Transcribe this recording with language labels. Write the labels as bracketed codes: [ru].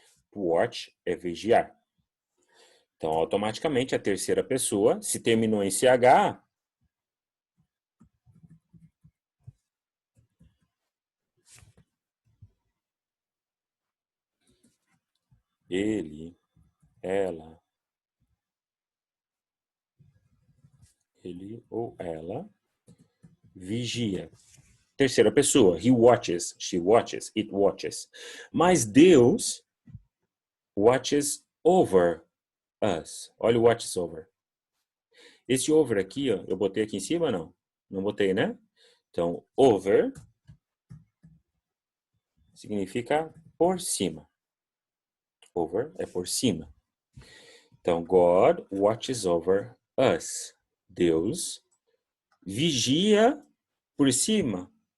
[pt] To watch é vigiar. Então, automaticamente, a terceira pessoa, se terminou em CH, ele, ela, ele ou ela vigia. Terceira pessoa, [en] he watches, she watches, it watches. Mas Deus watches over us. [pt] Olha o watches over. Esse over aqui, ó, eu botei aqui em cima, não? Não botei, né? Então, over significa por cima. Over é por cima. Então, [en] God watches over us. [pt] Deus vigia por cima.